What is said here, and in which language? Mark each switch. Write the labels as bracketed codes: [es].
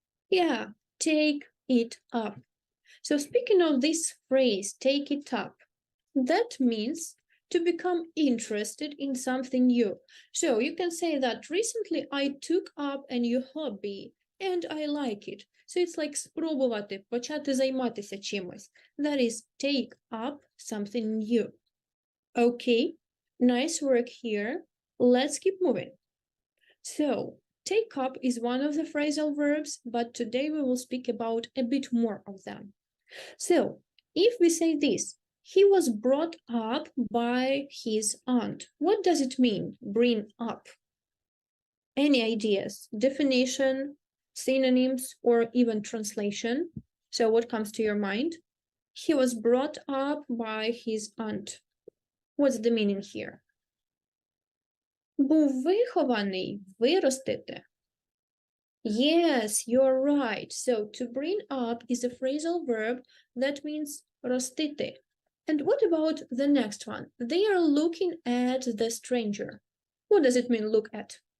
[en] Yeah, take it up. So speaking of this phrase, take it up, that means to become interested in something new. So you can say that recently I took up a new hobby and I like it. So it's like [uk] спробувати, почати займатися чимось. [en] That is take up something new. Okay, nice work here. Let's keep moving. So, take up is one of the phrasal verbs, but today we will speak about a bit more of them. So, if we say this, he was brought up by his aunt. What does it mean, bring up? Any ideas? Definition, synonyms, or even translation? So what comes to your mind? He was brought up by his aunt. What's the meaning here? [uk] Був вихований, виростити. [en] Yes, you're right. So to bring up is a phrasal verb that means ростити. And what about the next one? They are looking at the stranger. What does it mean, look at?